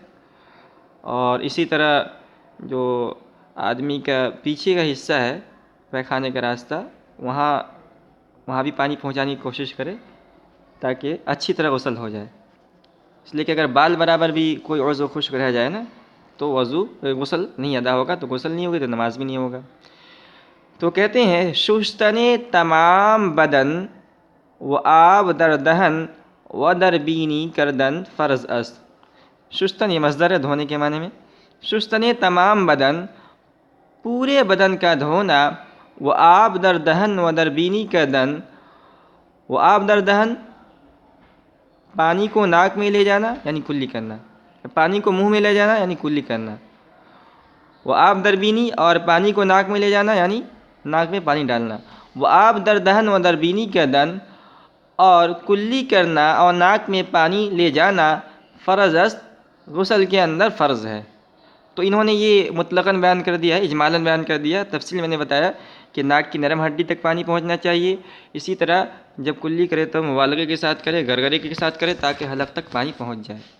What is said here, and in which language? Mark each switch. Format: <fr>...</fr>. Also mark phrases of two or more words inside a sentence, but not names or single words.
<ur>اور اسی طرح جو آدمی کا پیچھے کا حصہ ہے، پیخانے کا راستہ، وہاں بھی پانی پہنچانے کی کوشش کرے تاکہ اچھی طرح غسل ہو جائے۔ اس لیے کہ اگر بال برابر بھی کوئی عضو خشک رہ جائے نا تو غسل نہیں ادا ہوگا، تو غسل نہیں ہوگی تو نماز بھی نہیں ہوگا۔ تو کہتے ہیں</ur> <fa>شستن تمام بدن و آب در دہن و در بینی کردن فرض است۔</fa> <ur>شستن یہ مصدر ہے دھونے کے معنی میں۔</ur> <fa>شستن تمام بدن،</fa> <ur>پورے بدن کا دھونا،</ur> <fa>و آب در دہن و در بینی کردن، و آب در دہن</fa> <ur>پانی کو ناک میں لے جانا یعنی کلی کرنا، پانی کو منہ میں لے جانا یعنی کلی کرنا، وہ</ur> <fa>آب در بینی</fa> <ur>اور پانی کو ناک میں لے جانا یعنی ناک میں پانی ڈالنا، وہ</ur> <fa>آب در دہن و در بینی کردن،</fa> <ur>اور کلی کرنا اور ناک میں پانی لے جانا</ur> <fa>فرض است،</fa> <ur>غسل کے اندر فرض ہے۔ تو انہوں نے یہ مطلقاً بیان کر دیا ہے، اجمالاً بیان کر دیا۔ تفصیل میں نے بتایا کہ ناک کی نرم ہڈی تک پانی پہنچنا چاہیے، اسی طرح جب کلی کرے تو مبالغے کے ساتھ کرے، گرگرے کے ساتھ کرے تاکہ حلق تک پانی پہنچ جائے۔</ur>